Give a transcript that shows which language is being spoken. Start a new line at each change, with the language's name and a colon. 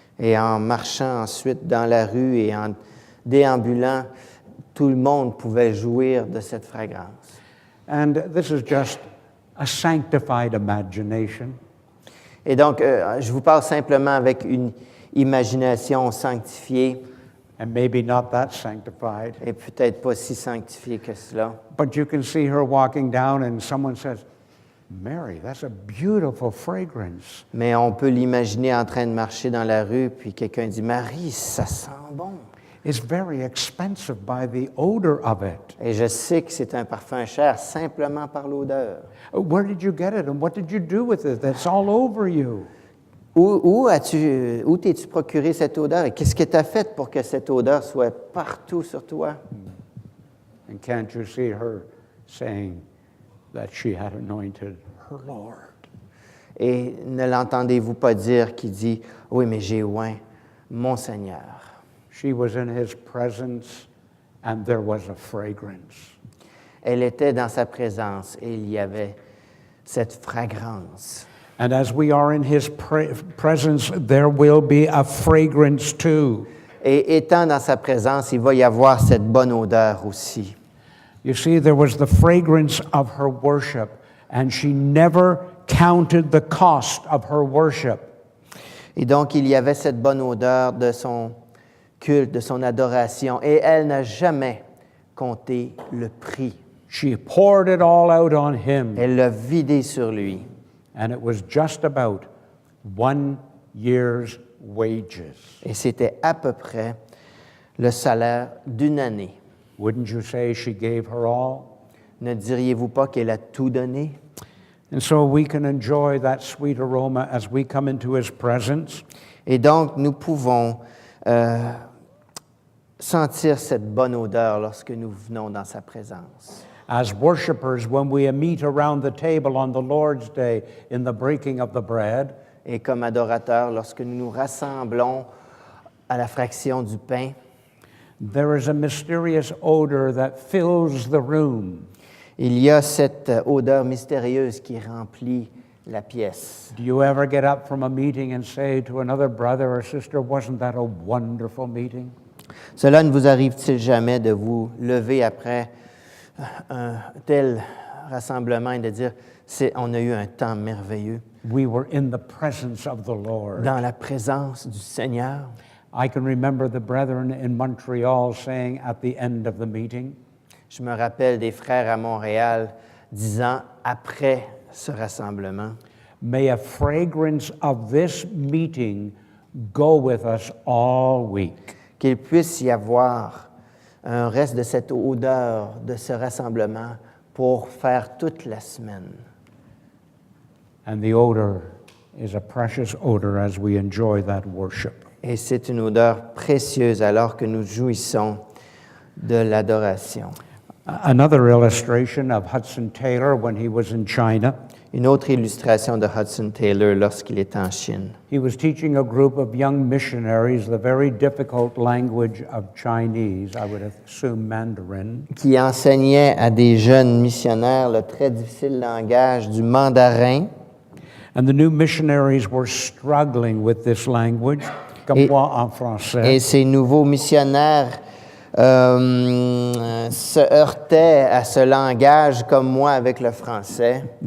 French: Et en marchant ensuite dans la rue et en déambulant, tout le monde pouvait jouir de cette fragrance.
English: And this is just a sanctified imagination.
French: Et donc, je vous parle simplement avec une imagination sanctifiée
English: And maybe not that sanctified.
French: et peut-être pas si sanctifiée que cela.
English: But you can see her walking down and someone says, "Mary, that's a beautiful fragrance."
French: Mais on peut l'imaginer en train de marcher dans la rue, puis quelqu'un dit « Marie, ça sent bon.
English: It's very expensive by the odor of it." »
French: Et je sais que c'est un parfum cher simplement par l'odeur.
English: Where did you get it and what did you do with it? That's all over you.
French: Où t'es-tu procuré cette odeur et qu'est-ce que tu as fait pour que cette odeur soit partout sur toi?
English: And can't you see her saying that she had anointed her Lord?
French: Et ne l'entendez-vous pas dire qui dit « Oui, mais j'ai oint mon Seigneur.
English: She was in his presence and there was a fragrance. »
French: Elle était dans sa présence et il y avait cette fragrance.
English: And as we are in his presence, there will be a fragrance too.
French: Et étant dans sa présence, il va y avoir cette bonne odeur aussi.
English: You see, there was the fragrance of her worship, and she never counted the cost of her worship.
French: Et donc, il y avait cette bonne odeur de son culte, de son adoration, et elle n'a jamais compté le prix.
English: She poured it all out on him,
French: Elle l'a vidé sur lui.
English: and it was just about 1 year's wages.
French: Et c'était à peu près le salaire d'une année.
English: Wouldn't you say she gave her all?
French: Ne diriez-vous pas qu'elle a tout donné?
English: And so we can enjoy that sweet aroma as we come into His presence.
French: Et donc, nous pouvons sentir cette bonne odeur lorsque nous venons dans sa présence.
English: As worshipers, when we meet around the table on the Lord's Day in the breaking of the bread,
French: Et comme adorateurs, lorsque nous nous rassemblons à la fraction du pain,
English: there is a mysterious odor that fills the room.
French: il y a cette odeur mystérieuse qui remplit la pièce.
English: Do you ever get up from a meeting and say to another brother or sister, wasn't that a wonderful meeting?
French: Cela ne vous arrive-t-il jamais de vous lever après un tel rassemblement et de dire, on a eu un temps merveilleux
English: We were in the presence of the Lord.
French: dans la présence du Seigneur?
English: I can remember the brethren in Montreal saying at the end of the meeting,
French: Je me rappelle des frères à Montréal disant, après ce rassemblement,
English: may a fragrance of this meeting go with us all week.
French: qu'il puisse y avoir un reste de cette odeur de ce rassemblement pour faire toute la semaine.
English: And the odor is a precious odor as we enjoy that worship.
French: Et c'est une odeur précieuse alors que nous jouissons de l'adoration.
English: Another illustration of Hudson Taylor when he was in China.
French: Une autre illustration de Hudson Taylor lorsqu'il était en Chine.
English: He was teaching a group of young missionaries the very difficult language of Chinese, I would assume Mandarin.
French: Qui enseignait à des jeunes missionnaires le très difficile langage du mandarin.
English: And the new missionaries were struggling with this language,
French: comme moi en français. Et ces nouveaux missionnaires se heurtaient à ce langage comme moi avec le français.